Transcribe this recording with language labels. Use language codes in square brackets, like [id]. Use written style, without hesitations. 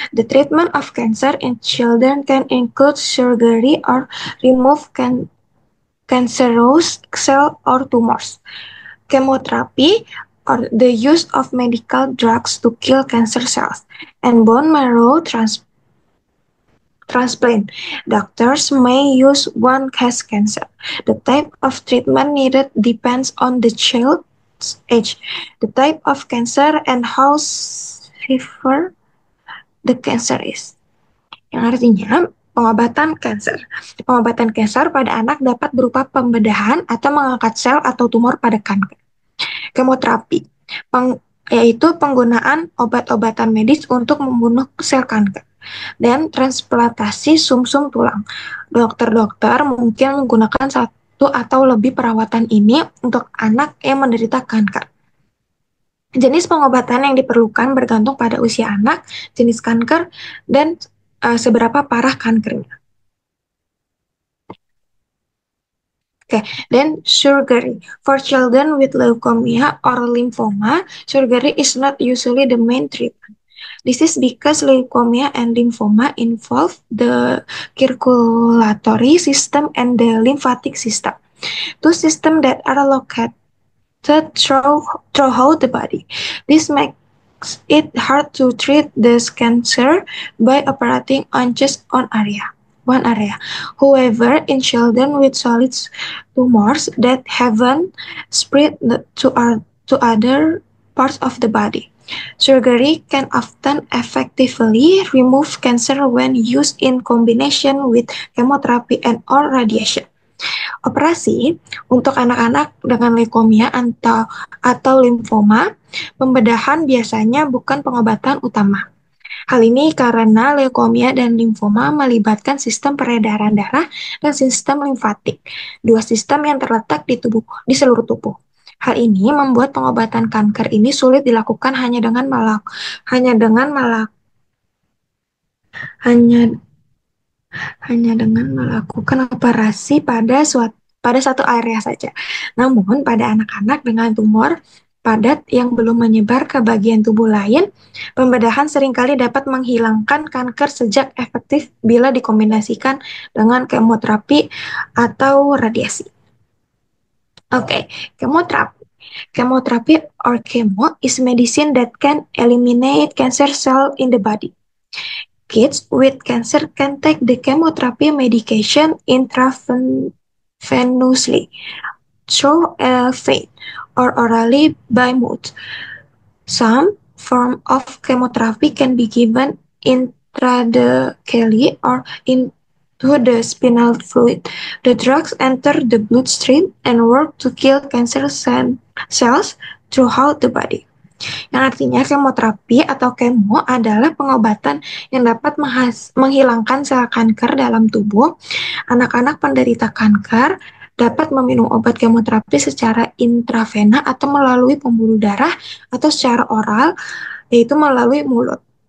[en] The treatment of cancer in children can include surgery or remove cancerous cell or tumors, chemotherapy, or the use of medical drugs to kill cancer cells, and bone marrow transplant. Doctors may use one has cancer. The type of treatment needed depends on the child's age, the type of cancer, and how severe the cancer is. [id] Yang artinya pengobatan kanker. Pengobatan kanker pada anak dapat berupa pembedahan atau mengangkat sel atau tumor pada kanker. Kemoterapi, yaitu penggunaan obat-obatan medis untuk membunuh sel kanker. Dan transplantasi sumsum tulang. Dokter-dokter mungkin menggunakan satu atau lebih perawatan ini untuk anak yang menderita kanker. Jenis pengobatan yang diperlukan bergantung pada usia anak, jenis kanker, dan seberapa parah kankernya. [en] Then surgery. For children with leukemia or lymphoma, surgery is not usually the main treatment. This is because leukemia and lymphoma involve the circulatory system and the lymphatic system, two systems that are located throughout the body. This makes it hard to treat the cancer by operating on just one area. However, in children with solid tumors that haven't spread to other parts of the body, surgery can often effectively remove cancer when used in combination with chemotherapy and or radiation. [id] Operasi untuk anak-anak dengan leukemia atau limfoma, pembedahan biasanya bukan pengobatan utama. Hal ini karena leukemia dan limfoma melibatkan sistem peredaran darah dan sistem limfatik, dua sistem yang terletak di seluruh tubuh. Hal ini membuat pengobatan kanker ini sulit dilakukan hanya dengan melakukan operasi pada satu area saja. Namun, pada anak-anak dengan tumor padat yang belum menyebar ke bagian tubuh lain, pembedahan seringkali dapat menghilangkan kanker sejak efektif bila dikombinasikan dengan kemoterapi atau radiasi. Oke, kemoterapi. [en] Chemotherapy or chemo is medicine that can eliminate cancer cells in the body. Kids with cancer can take the chemotherapy medication intravenously, through a vein, or orally by mouth. Some form of chemotherapy can be given intradacally or into the spinal fluid. The drugs enter the bloodstream and work to kill cancer cells throughout the body. [id] Yang artinya kemoterapi atau kemo adalah pengobatan yang dapat menghilangkan sel kanker dalam tubuh. Anak-anak penderita kanker dapat meminum obat kemoterapi secara intravena atau melalui pembuluh darah atau secara oral, yaitu melalui mulut.